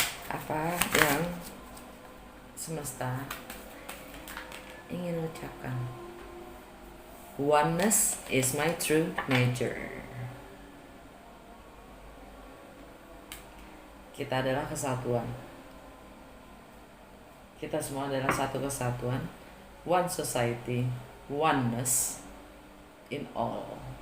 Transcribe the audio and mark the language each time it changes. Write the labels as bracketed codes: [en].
[id] Apa yang semesta ingin ucapkan? [en] Oneness is my true nature. [id] Kita adalah kesatuan. Kita semua adalah satu kesatuan. [en] One society, oneness in all.